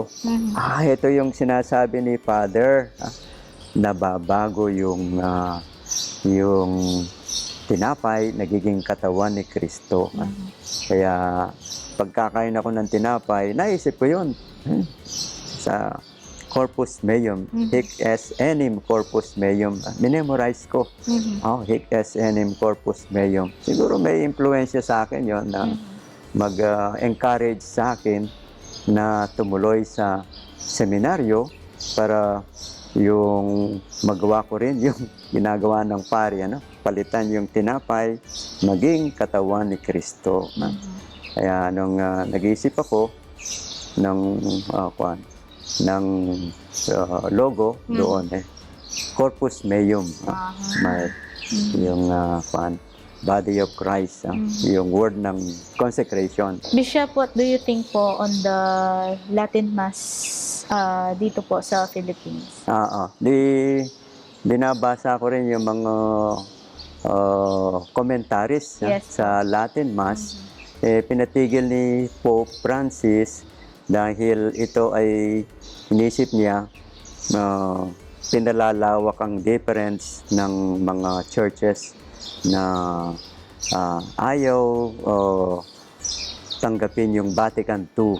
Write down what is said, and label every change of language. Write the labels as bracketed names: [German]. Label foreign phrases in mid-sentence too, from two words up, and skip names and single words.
[Filipino] Ito yung sinasabi ni Father, nababago yung tinapay, nagiging katawan ni Kristo. Kaya pagkakain ako ng tinapay, naisip ko yun. [Latin] Sa Corpus Meum, hic es enim corpus meum. [Filipino] Minemorize ko. [Latin] Hic es enim corpus meum. [Filipino] Siguro may impluensya sa akin yon na mag-encourage sa akin na tumuloy sa seminaryo para yung magawa ko rin yung ginagawa ng pari, palitan yung tinapay, maging katawan ni Kristo. Kaya nung nag-iisip ako ng logo doon, Corpus Meum, yung [English] body of Christ, [Filipino] yung word ng consecration. [English] Bishop, what do you think po on the Latin Mass [Filipino] dito po sa [English] Philippines? [Filipino] Binabasa ko rin yung mga commentaries sa [English] Latin Mass. [Filipino] pinatigil ni Pope Francis dahil ito ay inisip niya pinalalawak ang difference ng mga churches na ayaw tanggapin yung Vatican II.